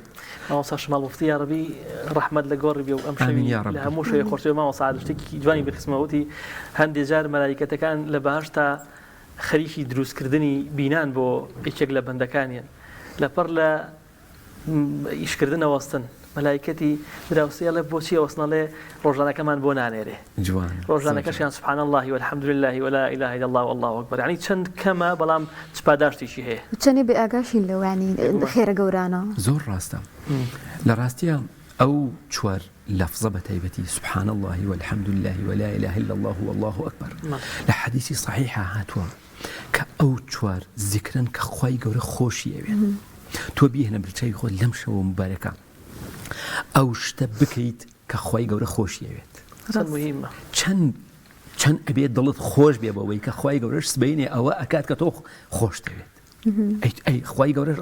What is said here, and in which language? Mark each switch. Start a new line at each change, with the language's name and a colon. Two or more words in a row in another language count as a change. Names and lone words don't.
Central Kurdish: ماوەسا شمال مفتی یا ڕەبی ڕەحمەت لە گۆڕی بێ و ئەم شەوی لە هەموو شەوی خۆشەوی ماوەسا شتێکی جوانی بخسمەوەتی هەندێک جار مەلایکەتەکان لە بەهەشتا خەریکی دروستکردنی بینان بۆ یەکێک لە بەندەکانیان لەپەر لە ئیشکردن ئەوەستن مەلایکەتی دراوسێڵێ بۆچی ئەوەستنەڵێ ڕۆژانەکەمان بۆ نانێرێ ڕۆژانەکەشیان
Arabic: سبحان الله والحمد لله ولا اله الا الله والله اكبر
Central Kurdish: يعني چەند کەمە بەڵام چ پاداشتێکی هەیە چەندێ بێ ئاگاشین لەوانی خێرە گەورانە زۆر ڕاستە لە ڕاستیە ئەو چوار لەفزە بە تایبەتی
Arabic: سبحان الله والحمد لله ولا اله الا الله والله اكبر
Central Kurdish: لە حەدیثی صحیحە هاتووە کە ئەو چوار ذیکرن کە خوای گەورە خۆشی ئەوێت تۆ بیهێنە برچەی خۆت لەم شەوە مبارەکە ئەو شتە بکەیت کە خوای گەورە خۆشی ئەوێت چەند ئەبێت دڵت خۆش بێ بەوەی کە خوای گەورەش سبەینێ ئەوە ئەکات کە تۆ خۆش دەوێت ئەی خوای گەورەش